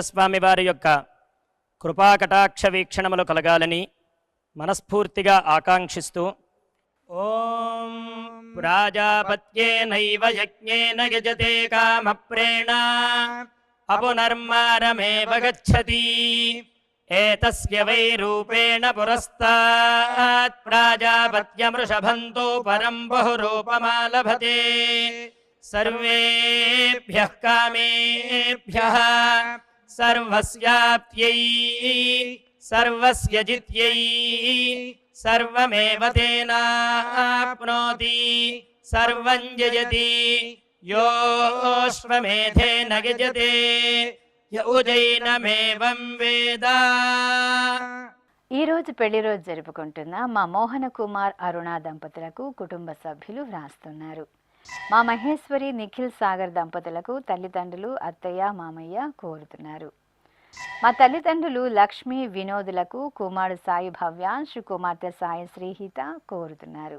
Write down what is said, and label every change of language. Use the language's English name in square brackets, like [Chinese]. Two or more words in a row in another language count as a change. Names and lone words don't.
[Telugu] స్వామి వారి యొక్క కృపాకటాక్ష వీక్షణములు కలగాలని మనస్ఫూర్తిగా ఆకాంక్షిస్తూ [Sanskrit] ఓం ప్రాజాపత్యేనైవ యజ్ఞేన యజతే కామప్రేణ అపునర్మారమేవ గచ్చతి एतस्य वै रूपेण पुरस्तात् प्राजापत्यमृषभन्तो परं बहुरूपमालभते सर्वेभ्यः कामेभ्यः सर्वस्याप्त्यै सर्वस्य जित्यै सर्वमेव तेनाप्नोति सर्वं जयति योऽश्वमेधेन यजते य उजैनमेवं వేద. [Telugu] ఈ రోజు పెళ్లి రోజు జరుపుకుంటున్న మా మోహన కుమార్ అరుణ దంపతులకు కుటుంబ సభ్యులు వ్రాస్తున్నారు. మా మహేశ్వరి నిఖిల్ సాగర్ దంపతులకు తల్లిదండ్రులు అత్తయ్య మామయ్య కోరుతున్నారు. మా తల్లిదండ్రులు లక్ష్మి వినోదులకు కుమారుడు సాయి భవ్యాంశ్ కుమార్తె సాయి శ్రీహిత కోరుతున్నారు.